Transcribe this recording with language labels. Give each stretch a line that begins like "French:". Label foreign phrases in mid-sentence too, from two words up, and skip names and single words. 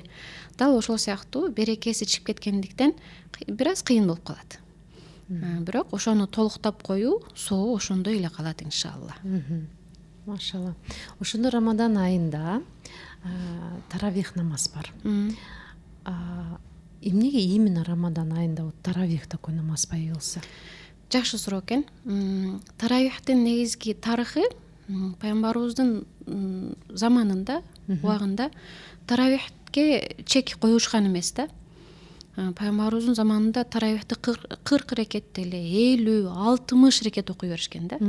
Kyrgyz: Дал ошол сыяктуу берекеси чыгып кеткендиктен бир аз кыйын болуп калат. Бирок ошону толуктап коюу сообу ошондой эле калат иншалла. Машалла. Ошондо Рамадан айында таравих намаз бар. Эмнеге именно Рамадан айында вот таравих
Russian: такой намаз появился?
Kyrgyz: Жакшы суроо экен. Таравихтин негизги тарыхы пайгамбарыбыздын заманында, убагында таравихке чек коюшкан эмес да. Пайгамбарыбыздын заманында таравихти 40 рекет эле 50-60 рекет окуй беришкен да.